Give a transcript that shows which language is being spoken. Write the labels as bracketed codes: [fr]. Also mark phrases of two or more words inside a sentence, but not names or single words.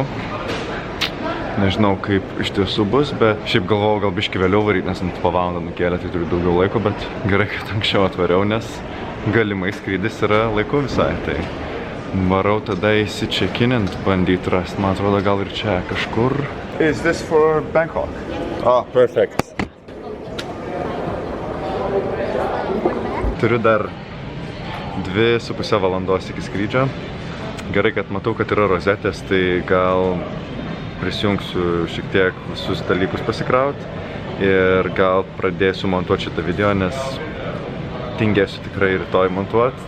[lt] Nežinau, kaip iš tiesų bus, bet šiaip galvojau gal biškį vėliau varyti, nes po valandą nukėlė, tai turiu daugiau laiko, bet gerai, kad anksčiau atvariau, nes galimai skrydis yra laiku visai. Tai varau tada įsičekinint, bandyti rasti. Man atrodo, gal ir čia kažkur. [en] Is this for Bangkok? Ah, perfect. [lt] Turiu dar 2,5 valandos iki skrydžio. Gerai, kad matau, kad yra rozetės, tai gal prisijungsiu šiek tiek visus dalykus pasikrauti ir gal pradėsiu montuoti šitą video, nes tingėsiu tikrai rytoj montuoti.